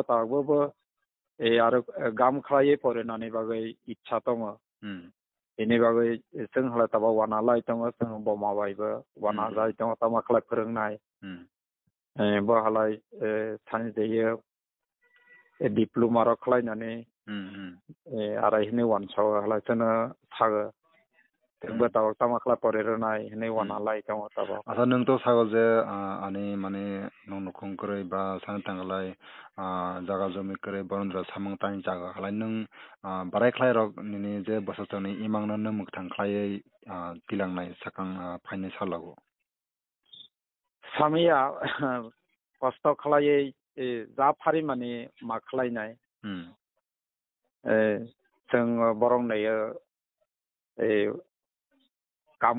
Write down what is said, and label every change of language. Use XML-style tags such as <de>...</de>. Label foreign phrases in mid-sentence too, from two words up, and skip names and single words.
<brx>तागबो आरो गाम खलायै फरायनानै बागै इच्छा दङ बेनि बागै जों हला ताबा वाना लाय दङ जों बमाबायबो वाना जाय दङ तामा खलाय फोरोंनाय बहालाय साइन्स देयो डिप्लोमा रो खलायनानै आरायहनै वानसाव हलाय तनो सागो जोंबो ताबा तामा खलाय फरायनाय हनै वाना लाय दङ ताबा अच्छा नों तो सागो जे आनि माने नखं करे बा सान थांगलाय जागा जमी करे बरन्द्र सामंग तानि जागा हलाय नों बाराय खलाय रक निनि जे बसतनि इमांनो नों मुक्तां खलायै तिलांनाय साकां फाइनाय सालागो सामिया कष्ट खलायै जा फारि माने मा खलायनाय जों बरं नायो काम</brx>